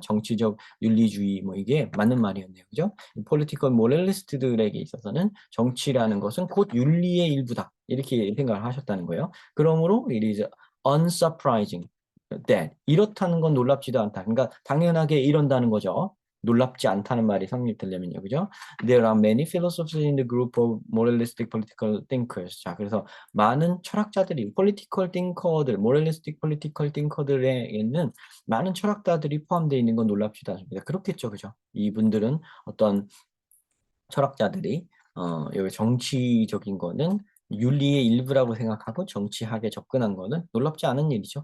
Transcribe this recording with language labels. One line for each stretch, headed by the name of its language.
Korean: 정치적 윤리주의 뭐 이게 맞는 말이었네요. 그죠? 폴리티컬 모럴리스트들에게 있어서는 정치라는 것은 곧 윤리의 일부다. 이렇게 생각을 하셨다는 거예요. 그러므로
English: it is unsurprising that
Korean: 이렇다는 건 놀랍지도 않다. 그러니까 당연하게 이런다는 거죠. 놀랍지 않다는 말이 성립되려면요. 그죠?
English: There are many philosophers in the group of moralistic political thinkers.
Korean: 자, 그래서 많은 철학자들이 political thinker들, moralistic political thinker들에게는 많은 철학자들이 포함되어 있는 건 놀랍지도 않습니다. 그렇겠죠. 그죠? 이분들은 어떤 철학자들이 여기 정치적인 거는 윤리의 일부라고 생각하고 정치학에 접근한 거는 놀랍지 않은 일이죠.